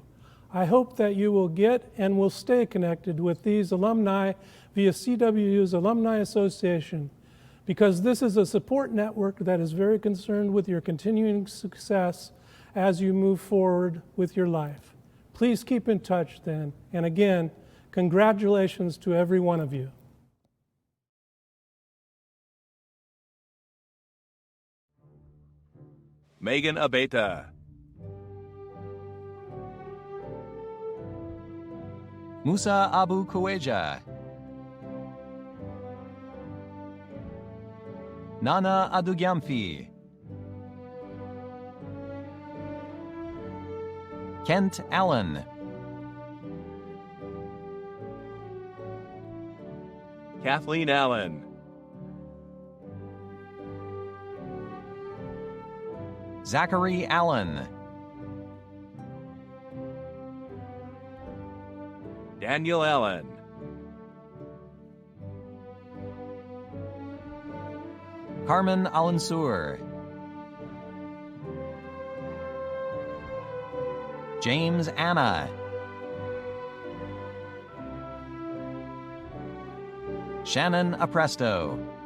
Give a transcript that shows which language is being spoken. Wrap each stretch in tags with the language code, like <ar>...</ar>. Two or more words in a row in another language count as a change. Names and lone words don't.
<en>I hope that you will get and will stay connected with these alumni via CWU's Alumni Association, because this is a support network that is very concerned with your continuing success as you move forward with your life. Please keep in touch then, and again, congratulations to every one of you. Megan Abeta. Musa Abu Kuweja. Nana Adugyamfi. Kent Allen. Kathleen Allen. Zachary Allen. Daniel Allen. Carmen Alansur. James Anna. Shannon Apresto.</en>